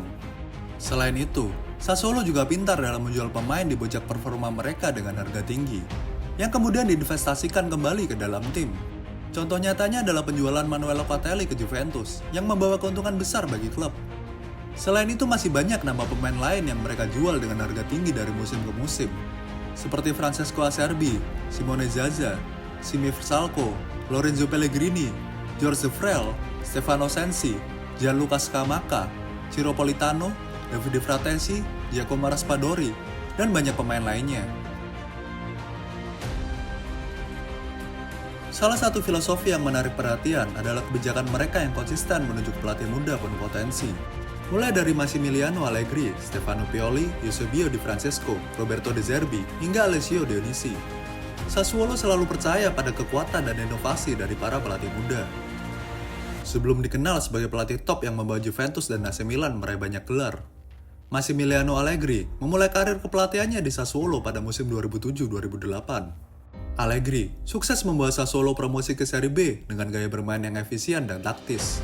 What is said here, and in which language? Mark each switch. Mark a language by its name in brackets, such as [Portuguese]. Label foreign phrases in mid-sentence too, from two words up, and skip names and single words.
[Indonesian] Selain itu, Sassuolo juga pintar dalam menjual pemain di puncak performa mereka dengan harga tinggi, yang kemudian diinvestasikan kembali ke dalam tim. Contoh nyatanya adalah penjualan Manuel Locatelli ke Juventus, yang membawa keuntungan besar bagi klub. Selain itu masih banyak nama pemain lain yang mereka jual dengan harga tinggi dari musim ke musim, seperti Francesco Acerbi, Simone Zaza, Simi Vrsaljko, Lorenzo Pellegrini, George Frel, Stefano Sensi, Gianluca Scamacca, Ciro Politano, Davide Fratesi, Giacomo Raspadori, dan banyak pemain lainnya. Salah satu filosofi yang menarik perhatian adalah kebijakan mereka yang konsisten menunjuk pelatih muda penuh potensi. Mulai dari Massimiliano Allegri, Stefano Pioli, Eusebio Di Francesco, Roberto De Zerbi, hingga Alessio Dionisi. Sassuolo selalu percaya pada kekuatan dan inovasi dari para pelatih muda. Sebelum dikenal sebagai pelatih top yang membawa Juventus dan AC Milan meraih banyak gelar, Massimiliano Allegri memulai karir kepelatihannya di Sassuolo pada musim 2007-2008. Allegri sukses membawa Sassuolo promosi ke Serie B dengan gaya bermain yang efisien dan taktis.